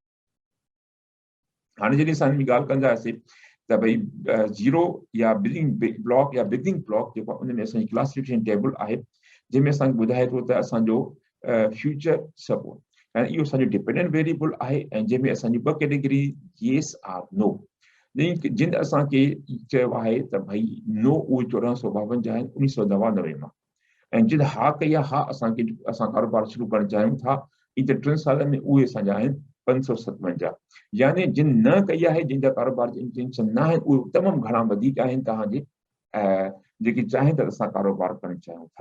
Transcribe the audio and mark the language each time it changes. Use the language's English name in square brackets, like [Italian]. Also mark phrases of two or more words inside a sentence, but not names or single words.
[Sindhi] हाणे जॾहिं असां हिन जी ॻाल्हि कंदासीं त भई 0 या ब्लॉक या [English] beginning block [Sindhi] जेको उन में असांजी [English] classification table [Sindhi] आहे जंहिंमें असांखे ॿुधाए थो त असांजो फ्यूचर सपोर्ट ऐं इहो असांजो [English] dependent variable [Sindhi] आहे ऐं जंहिंमें असांजी 2 कैटेगरी [English] yes or no [Sindhi] जिन असांखे चयो आहे त भई नो उहे 1452 आहिनि 1999 मां, ऐं जिन हा कई आहे, हा असां कारोबार शुरू करणु चाहियूं था, इन 3 सालनि में उहे असांजा आहिनि 557। यानी जिन न कई आहे, जिन जा कारोबार जी इंटेंशन न आहिनि, उहे तमामु घणा वधीक आहिनि तव्हांजे जेके चाहिनि त असां कारोबार करणु चाहियूं था।